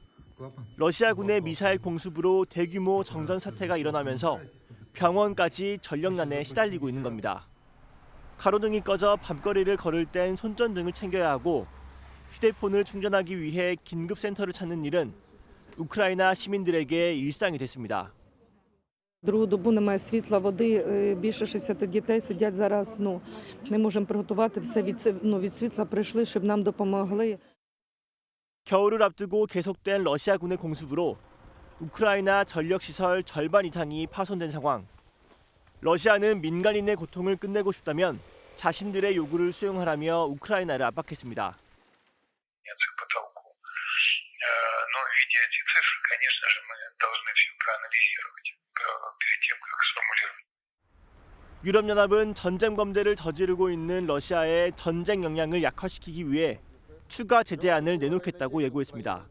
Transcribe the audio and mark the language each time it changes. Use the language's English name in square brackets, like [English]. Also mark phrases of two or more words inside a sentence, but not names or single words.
[Korean] 러시아군의 미사일 공습으로 대규모 정전 사태가 일어나면서 병원까지 전력난에 시달리고 있는 겁니다. 가로등이 꺼져 밤거리를 걸을 땐 손전등을 챙겨야 하고 휴대폰을 충전하기 위해 긴급센터를 찾는 일은 우크라이나 시민들에게 일상이 됐습니다. [Ukrainian] Другу добу немає світла, води, більше 60 дітей сидять зараз, не можемо приготувати, все від світла прийшли, щоб нам допомогли. [Korean] 겨울을 앞두고 계속된 러시아군의 공습으로 우크라이나 전력시설 절반 이상이 파손된 상황. 러시아는 민간인의 고통을 끝내고 싶다면 자신들의 요구를 수용하라며 우크라이나를 압박했습니다. 유럽연합은 전쟁 범죄를 저지르고 있는 러시아의 전쟁 역량을 약화시키기 위해 추가 제재안을 내놓겠다고 예고했습니다.